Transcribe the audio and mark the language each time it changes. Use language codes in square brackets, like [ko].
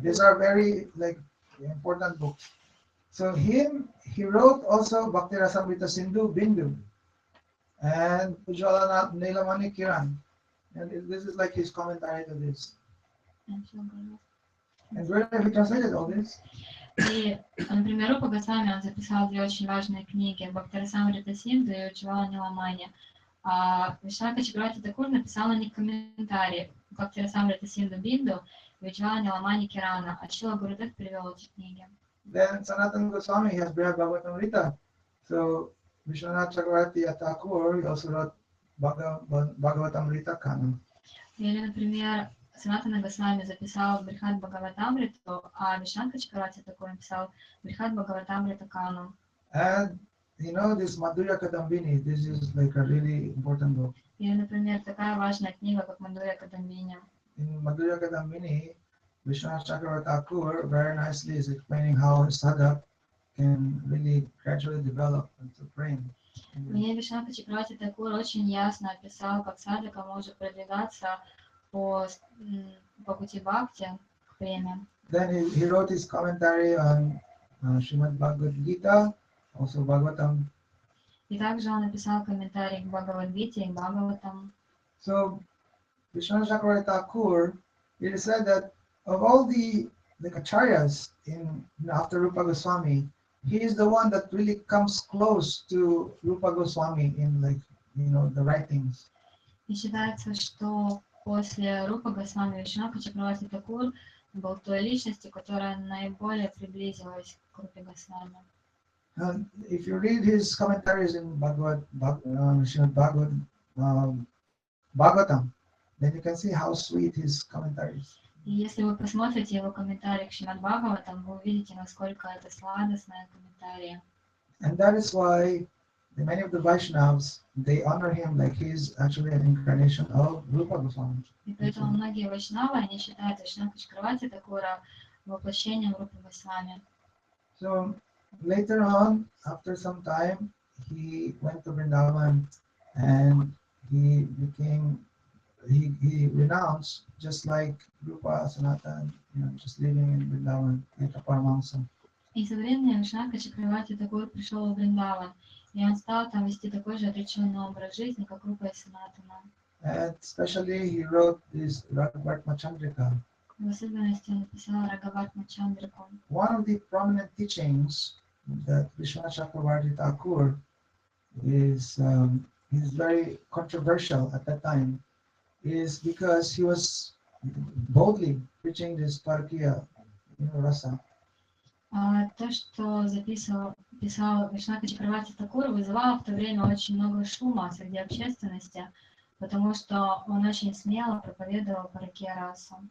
[en] These are very important books. So he wrote also Bhakti Rasamrita Sindhu Bindu and Ujjvala Nilamani Kiran. And this is like his commentary to this. And where he translated all this? [ru] И, например, Рупа Госвами, он записал две очень важные книги «Бхакти Расамрита Синду» и «Ujjvala Nilamani». А Вишванатхи Чакраварти Тхакур написал на них комментарии «Бхакти Расамрита Синду Бинду» и «Ujjvala Nilamani Kirana», а Шрила Гурудев перевел эти книги. [en] Then Sanatana Goswami has Brihad Bhagavatamrita. So Vishwanath Chakravarti Thakur, he also wrote Bhagavatamrita Canon. [ru] Или, например, Санатана Госвами записал Брихад Бхагаватамриту, а Вишванатхи Чакраварти Тхакур написал Брихад Бхагаватамрита Канон. [en] And you know this Madhurya Kadambini, this is like a really important book. [ru] Или, например, такая важная книга, как Мадхурья Кадамбини. [en] In Madhurya Kadambini, Vishwanath Chakravarti Thakur very nicely is explaining how a sadhak can really gradually develop into praying. [ru] Мне Вишванатхи Чакраварти Тхакур очень ясно описал, как садхака может продвигаться по пути бхакти к преме. [en] Then he wrote his commentary on Srimad Bhagavad Gita, also Bhagavatam. [ru] И также он написал комментарий к Бхагавад-гите и Бхагаватам. [en] So Vishwanath Chakravarti Thakur, it is said that of all the acharyas after Rupa Goswami, he is the one that really comes close to Rupa Goswami in the writings. [ru] И считается, что после Рупы Госвами Вишванатхи Чакраварти Тхакур был той личностью, которая наиболее приблизилась к Рупе Госвами. [en] And if you read his commentaries in Bhagavatam, then you can see how sweet his commentaries. [ru] И если вы посмотрите его комментарии к Шримад Бхагаватам, вы увидите, насколько это сладостные комментарии. [en] And that is why many of the Vaishnavas, they honor him like he is actually an incarnation of Rupa Goswami. [ru] И поэтому многие вайшнавы, они считают Вишванатхи Чакраварти Тхакура воплощением Рупы Госвами. [en] So later on, after some time, he went to Vrindavan and he renounced, just like Rupa Sanatan, just living in Vrindavan like a Paramahansa. [ru] И со временем Вишванатхи Чакраварти Тхакур пришел в Вриндаван, и он стал там вести такой же отреченный образ жизни, как Рупа и Санатана. [en] And especially he wrote this Raghavartma Chandrika. [ru] В особенности он написал Рагавартма Чандрику. [en] One of the prominent teachings that Vishwanath Chakravarti Thakur is he's very controversial at that time, is because he was boldly preaching this Parkiya, rasa. [ru] То, что писал Вишванатхи Тхакура, вызывало в то время очень много шума среди общественности, потому что он очень смело проповедовал Паракия расу.